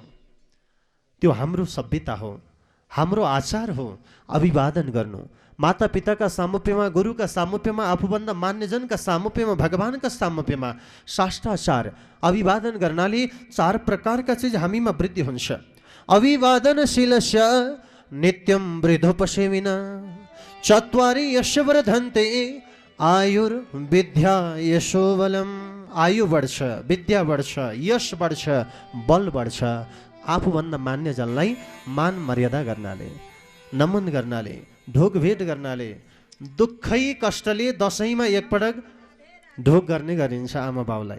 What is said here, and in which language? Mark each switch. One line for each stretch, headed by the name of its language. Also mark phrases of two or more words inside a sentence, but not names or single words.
Nepali: त्यो हाम्रो सभ्यता हो, हाम्रो आचार हो। अभिवादन गर्नु, माता पिताका सामुप्यमा, गुरुका सामुप्यमा, आफूभन्दा मान्यजनका सामुप्यमा, भगवानका सामुप्यमा साष्टाचार अभिवादन गर्नाले चार प्रकारका चिज हामीमा वृद्धि हुन्छ।
Sanskrit: अभिवादनशीलस्य नित्यं वृद्धोपसेविना, चत्वारि यस्य वर्धन्ते आयुर्विद्या यशोबलम।
Nepali: आयु बढ्छ, विद्या बढ्छ, यश बढ्छ, बल बढ्छ। आफूभन्दा मान्यजनलाई मान मर्यादा गर्नाले, नमन गर्नाले, ढोकभेट गर्नाले, दुःखै कष्टले दसैँमा एकपटक ढोक गर्ने गरिन्छ आमा बाउलाई।